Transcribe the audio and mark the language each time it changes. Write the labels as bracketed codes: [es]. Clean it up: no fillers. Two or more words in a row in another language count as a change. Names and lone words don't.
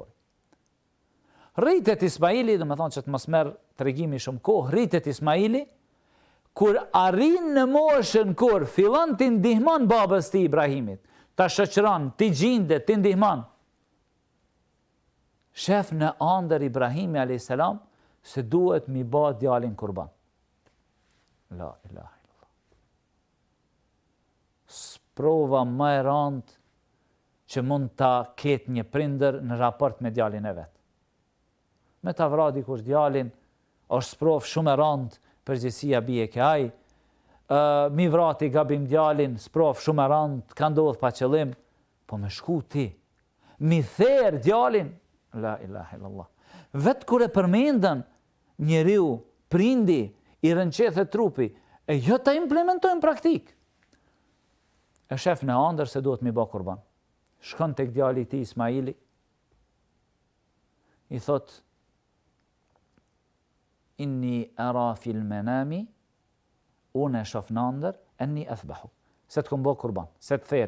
[sq] Rritet Ismaili, do të thonë që të mos merr tregimi shumë kohë, rritet Ismaili, kur arrin në moshën kur fillon të ndihmon babës të Ibrahimit, ta shoqëron, ti gjinde, ti ndihmon. Shef në ëndër Ibrahimi a.s. se duhet mi bë djalin kurban. [ar] لا إله إلا الله. [sq] Sprova më e rëndë që mund ta ketë një prindër në raport me djalin e vet. Me ta vra dikush djalin, është sprov shumë e rëndë, përgjithësia bie ke ai. Mi vrati gabim djalin, sprov shumë e rëndë, ka ndodhur pa qëllim, po me shku ti. Mi therr djalin, [ar] لا إله إلا الله. [sq] Vetë kur e përmendën njeriu, prindi, i rënqethet trupi, e jo ta implementojnë praktik. E shef në ëndër se duhet mi bë kurban. Shkon tek djali i tij Ismaili, i thot, [ar] إني أرى في المنام, [sq] unë e shof në ëndër, [ar] أني أذبحه, [sq] se të kom bë kurban, se të theri.